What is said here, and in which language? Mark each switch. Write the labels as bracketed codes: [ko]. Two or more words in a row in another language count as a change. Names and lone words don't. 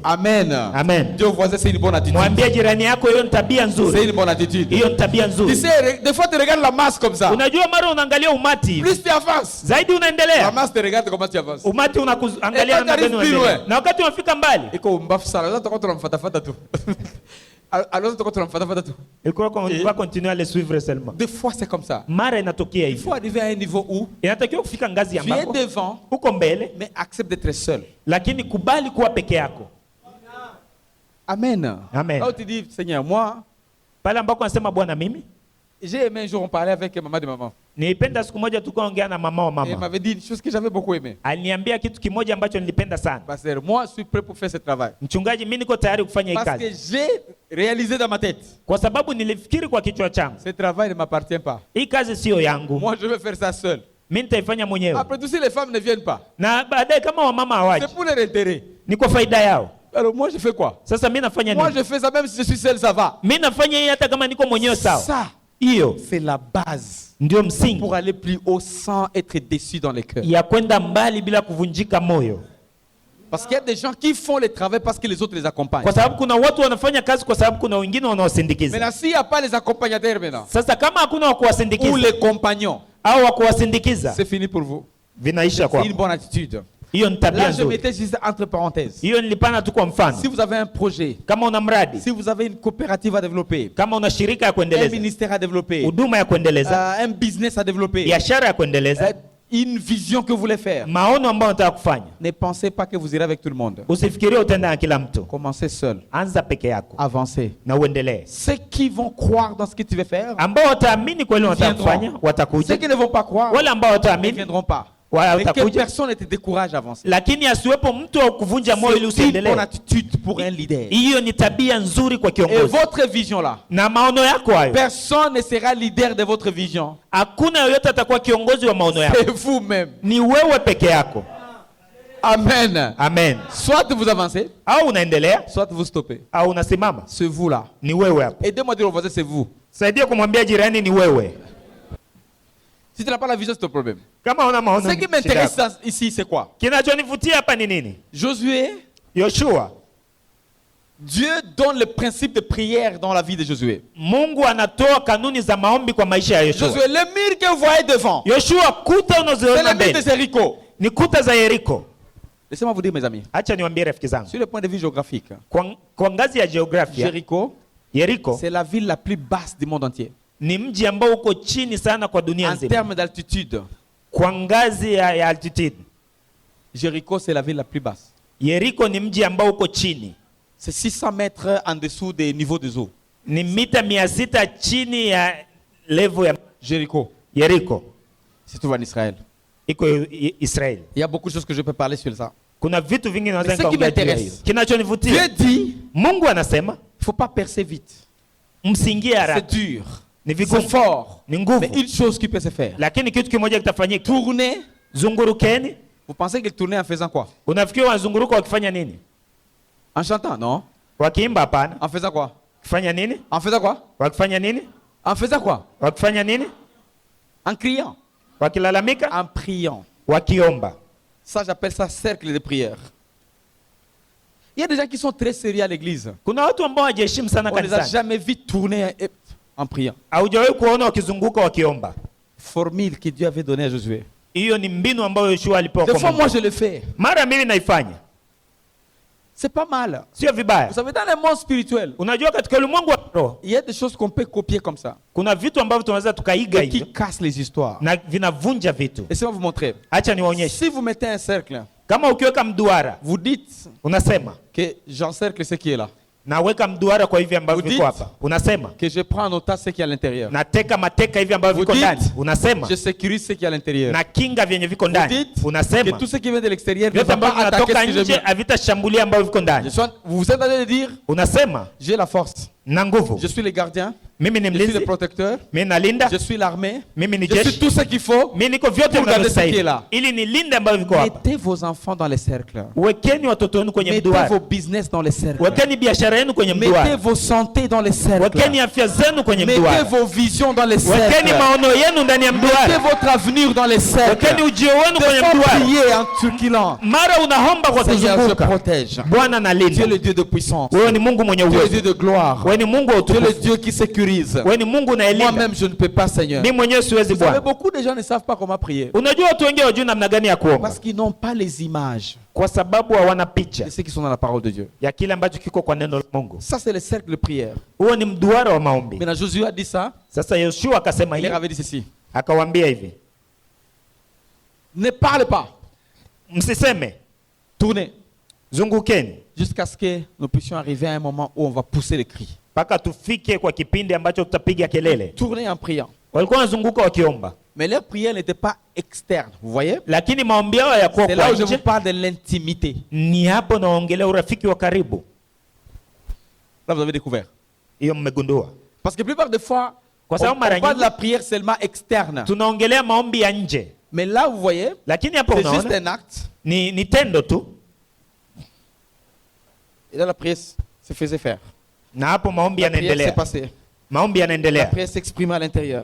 [fr] Amen. [sw] Amen. [fr] Dieu voisin, c'est une bonne attitude. [sw] Mwambie jirani yako hiyo ni tabia [fr] C'est [sw] nzuri. [fr] une bonne attitude. [sw] Hiyo ni tabia [fr] Tu [sw] nzuri. [fr] sais, des fois tu regardes la masse comme ça. [sw] Unajua mara unaangalia umati, [fr] Plus tu avances, [sw] zaidi [fr] la [sw] unaendelea. [fr] masse te regarde comment tu avances. [sw] Umati unakuangalia Eh, namna gani [fr] t'arrives plus [sw] unaendelea. [fr] loin. [sw] Na wakati unafika mbali, [fr] Iko mbafu sana. [sw] Sasa tutakuwa tunamfuatafuata tu. Alors tutakuwa tunamfuatafuata tu. [fr] ilikuwa on va continuer à le suivre seulement. [sw] Des fois c'est comme ça. [fr] Mara inatokea [sw] Il faut [fr] hivyo. [sw] arriver à un niveau où [fr] Inatakiwa kufika ngazi [sw] tu es [fr] ambako [sw] devant, [fr] uko mbele, [sw] mais accepte d'être seul. [fr] lakini kubali kuwa peke yako. [sw] Amen. [fr] Amen. [sw] Là où tu dis, Seigneur, moi, [fr] Pale ambako anasema Bwana, mimi [sw] j'ai aimé un jour, on parlait avec maman de maman. [fr] nilipenda siku moja tukaongea na mama wa [sw] Et elle [fr] mama. [sw] m'avait dit une chose que j'avais beaucoup aimé. [fr] Aliniambia kitu kimoja ambacho nilipenda sana. [sw] Pasteur, moi, je suis prêt pour faire ce travail. [fr] Mchungaji, mimi niko tayari kufanya hii [sw] Parce que [fr] kazi. [sw] j'ai réalisé dans ma tête, [fr] Kwa sababu nilifikiri kwa kichwa changu, [sw] ce travail ne m'appartient pas. [fr] hii kazi sio yangu. [sw] Moi, je vais faire ça seul. [fr] Mimi nitaifanya mwenyewe. [sw] Après tout, si les femmes ne viennent pas, [fr] Na baadaye kama wamama hawaji, [sw] c'est pour leur intérêt. [fr] ni kwa faida yao. [sw] Alors moi, je fais quoi? [fr] Sasa mimi nafanya [sw] Moi, [fr] nini? [sw] je fais ça même si je suis seul, ça va. [fr] Mimi nafanya hii hata kama niko mwenyewe sawa. [sw] Ça, [fr] Hiyo [sw] c'est la base [fr] ndio msingi [sw] pour aller plus haut sans être déçu dans les cœurs. [fr] ya kwenda mbali bila kuvunjika moyo. [sw] Parce qu'il y a des gens qui font le travail parce que les autres les accompagnent. [fr] Kwa sababu kuna watu wanafanya kazi kwa sababu kuna wengine wanawasindikiza. [sw] Maintenant, s'il n'y a pas les accompagnateurs maintenant, [fr] Sasa kama hakuna wa [sw] ou [fr] kuwasindikiza [sw] les compagnons, [fr] au wa kuwasindikiza, [sw] c'est fini pour vous. [fr] vinaisha [sw] C'est [fr] kwako. [sw] une bonne attitude. [fr] Hiyo ni tabia [sw] Là, je [fr] nzuri. [sw] mettais juste entre parenthèses. [fr] Hiyo nilipana tu kwa mfano. [sw] Si vous avez un projet, [fr] Kama una mradi, [sw] si vous avez une coopérative à développer, [fr] kama una shirika ya [sw] un [fr] kuendeleza, [sw] ministère à développer, [fr] huduma ya kuendeleza, [sw] un business à développer, [fr] biashara ya kuendeleza, [sw] une vision que vous voulez faire, [fr] maono ambayo unataka kufanya, [sw] ne pensez pas que vous irez avec tout le monde. [fr] usifikirie utaenda na kila mtu. [sw] Commencez seul. [fr] Anza peke yako [sw] Avancez. [fr] na uendelee. [sw] Ceux qui vont croire dans ce que tu veux faire, [fr] Ambao wataamini kweli unataka kufanya [sw] ceux [fr] watakuja, [sw] qui ne vont pas croire, [fr] wale ambao [sw] ne [fr] wataamini [sw] viendront pas. [fr] wala [sw] Mais que [fr] watakuja, [sw] personne ne te décourage à avancer. [fr] lakini asiwepo mtu wa kuvunja moyo ili [sw] C'est une [fr] usiendelee. [sw] bonne attitude pour un leader. [fr] Hiyo ni tabia nzuri kwa [sw] Et [fr] kiongozi. [sw] votre vision là, [fr] Na maono yako hayo, [sw] personne ne sera leader de votre vision. [fr] hakuna yoyote atakuwa kiongozi wa maono yako, [sw] C'est vous-même. [fr] ni wewe peke yako. [sw] Amen. [fr] Amen. [sw] Soit vous avancez, [fr] Au unaendelea [sw] soit vous stoppez. [fr] au unasimama, [sw] C'est vous là. [fr] ni wewe hapo. [sw] Aidez-moi à dire au voisin, c'est vous. [fr] Saidia kumwambia jirani ni wewe. [sw] Si tu n'as pas la vision, c'est ton problème. [fr] Kama una maono, [sw] Ce qui [fr] shida [sw] m'intéresse [fr] yako. [sw] ici, c'est quoi? [fr] Kinachonivutia hapa ni nini? [sw] Josué, [fr] Yoshua, [sw] Dieu donne le principe de prière dans la vie de Josué. [fr] Mungu anatoa kanuni za maombi kwa maisha ya Yoshua. [sw] Josué, le mur que vous voyez devant, [fr] Yoshua, kuta [sw] c'est [fr] unazoona [sw] le mur de [fr] mbele [sw] Jéricho. [fr] ni kuta za Yeriko. [sw] Laissez-moi vous dire, mes amis, [fr] Acha niwaambie rafiki zangu, [sw] sur le point de vue géographique, [fr] kwa ngazi ya jiografia, [sw] Jéricho, [fr] Yeriko [sw] c'est la ville la plus basse du monde entier. [fr] ni mji ambao uko chini sana kwa dunia [sw] En [fr] nzima. [sw] termes d'altitude, [fr] Kwa ngazi ya altitude, [sw] Jéricho, c'est la ville la plus basse. [fr] Yeriko ni mji ambao uko chini, [sw] C'est 600 mètres en dessous des niveaux des eaux. [fr] ni mita 600 chini ya level ya [sw] Jéricho, [fr] Yeriko. [sw] c'est tout en Israël. [fr] Iko Israeli. [sw] Il y a beaucoup de choses que je peux parler sur ça. [fr] Kuna vitu vingi naweza [sw] Mais ce qui [fr] nikaongea juu ya [sw] m'intéresse, [fr] hiyo. Kinachonivutia, [sw] Dieu dit, [fr] Mungu anasema [sw] il ne faut pas percer vite. [fr] msingie [sw] C'est [fr] haraka, [sw] dur, [fr] ni [sw] c'est [fr] vigumu, [sw] fort. [fr] ni nguvu, [sw] Mais une chose qui peut se faire. [fr] lakini kitu kimoja kitafanyika. [sw] Tourner. [fr] Zungurukeni. [sw] Vous pensez qu'il tournait en faisant quoi? [fr] Unafikiri wanazunguruka wakifanya nini? [sw] En chantant, non? [fr] Wakiimba? Hapana. [sw] En faisant quoi? [fr] Wakifanya nini? [sw] En faisant quoi? [fr] Wakifanya nini? [sw] En faisant quoi? [fr] Wakifanya nini? [sw] En criant. [fr] Wakilalamika? [sw] En priant. [fr] Wakiomba. [sw] Ça, j'appelle ça cercle de prière. Il y a des gens qui sont très sérieux à l'église. [fr] Kuna watu ambao hawajaheshimu sana [sw] On ne les a [fr] kanisani. [sw] jamais vus tourner en priant. [fr] Haujawahi kuona wakizunguka wakiomba. [sw] Formule que Dieu avait donnée à Josué. [fr] Hiyo ni mbinu ambayo Yoshua alipewa [sw] Des [fr] kwa [sw] fois, [fr] Mungu. [sw] moi, je le fais. [fr] Mara mimi naifanya. [sw] C'est pas mal. [fr] Sio vibaya. [sw] Vous savez, dans le monde spirituel, [fr] Unajua katika ulimwengu wa roho [sw] il y a des choses qu'on peut copier comme ça. [fr] kuna vitu ambavyo tunaweza tukaiga [sw] Et qui [fr] hivyo [sw] cassent les histoires. [fr] na vinavunja vitu. [sw] Laissez-moi vous montrer. [fr] Acha niwaonyeshe. [sw] Si vous mettez un cercle, [fr] Kama ukiweka mduara, [sw] vous dites [fr] unasema [sw] que j'encercle ce qui est là. [fr] naweka mduara kwa hivi ambavyo [sw] Vous [fr] viko [sw] dites- [fr] hapa. Unasema [sw] Que je prends en otage ce qui est à l'intérieur. [fr] nateka mateka hivi ambavyo [sw] Vous [fr] viko [sw] dites- [fr] ndani. Unasema [sw] Je sécurise ce qui est à l'intérieur. [fr] na kinga vyenye viko [sw] Vous [fr] ndani. [sw] dites que [fr] Unasema [sw] tout ce qui vient de l'extérieur ne [fr] vyote [sw] va pas [fr] ambavyo [sw] attaquer [fr] vinatoka [sw] ce que j'ai [fr] nje [sw] mis. [fr] havitashambulia ambavyo viko ndani. [sw] Vous êtes en train de dire, [fr] Unasema [sw] j'ai la force. [fr] na nguvu, [sw] Je suis le gardien. [fr] mimi ni [sw] Je suis le [fr] mlinzi, [sw] protecteur. [fr] mimi nalinda, [sw] Je suis l'armée. [fr] mimi ni [sw] Je suis [fr] jeshi, [sw] tout ce qu'il faut. [fr] mimi niko vyote [sw] Pour garder ce qui est [fr] vinavyostahili [sw] là. [fr] ili nilinde ambavyo viko hapa. [sw] Mettez vos enfants dans les cercles. [fr] Wekeni watoto wenu kwenye [sw] Mettez [fr] mduara, [sw] vos business dans les cercles. [fr] wekeni biashara yenu kwenye [sw] Mettez [fr] mduara, [sw] vos santé dans les cercles. [fr] wekeni afya zenu kwenye [sw] Mettez [fr] mduara, [sw] vos visions dans les [fr] wekeni [sw] cercles. [fr] maono yenu ndani ya [sw] Mettez [fr] mduara, [sw] votre avenir dans les cercles. [fr] wekeni ujio wenu kwenye [sw] Des fois, [fr] mduara. [sw] priez en turquilant. [fr] Mara unaomba kwa [sw] Seigneur, je [fr] kuzunguka, [sw] protège. [fr] Bwana [sw] Dieu est [fr] nalinda. [sw] le Dieu de puissance. [fr] Wewe ni Mungu mwenye [sw] Dieu est le [fr] uwezo, [sw] Dieu de gloire. [fr] wewe ni Mungu wa [sw] Dieu est le [fr] utukufu, [sw] Dieu qui sécurise. [fr] wewe ni Mungu unayelinda. [sw] Moi-même, je ne peux pas, Seigneur. [fr] Mimi mwenyewe siwezi [sw] Vous savez, [fr] Bwana. [sw] beaucoup de gens ne savent pas comment prier. [fr] Unajua watu wengi hawajui namna gani ya kuomba [sw] Parce qu'ils n'ont pas les images [fr] kwa sababu hawana picha [sw] de ceux qui sont dans la parole de Dieu. [fr] ya kile ambacho kiko kwa neno la Mungu. [sw] Ça, c'est le cercle de prière. [fr] Huo ni mduara wa maombi. [sw] Maintenant, Josué a dit ça. [fr] Sasa Yoshua akasema [sw] Il leur [fr] hivi, [sw] avait dit ceci. [fr] akawaambia hivi, [sw] Ne parle pas. [fr] msiseme, [sw] Tournez. [fr] zungukeni [sw] Jusqu'à ce que nous puissions arriver à un moment où on va pousser les cris. [fr] mpaka tufike kwa kipindi ambacho tutapiga kelele. [sw] Tournez en priant. [fr] Walikuwa wanazunguka wakiomba, [sw] Mais leur prière n'était pas externe. Vous voyez? lakini maombi yao hayakuwa [fr] C'est là [sw] kwa [fr] où je vous [sw] nje. [fr] parle de l'intimité. [sw] Ni hapo naongelea urafiki wa karibu. [fr] Là, vous avez découvert. [sw] Hiyo mmegundua, [fr] Parce que la plupart des fois, on, [sw] kwa sababu [fr] on [sw] mara [fr] parle de [sw] nyingi [fr] la prière seulement externe. [sw] tunaongelea maombi ya nje, [fr] Mais là, vous voyez, [sw] lakini hapo [fr] c'est juste [sw] unaona [fr] un acte. [sw] ni tendo tu, [fr] Et là, la prière se faisait faire. [sw] na hapo maombi [fr] La prière s'est [sw] yanaendelea, [fr] passée. [sw] maombi [fr] La [sw] yanaendelea, [fr] prière s'exprimait à l'intérieur.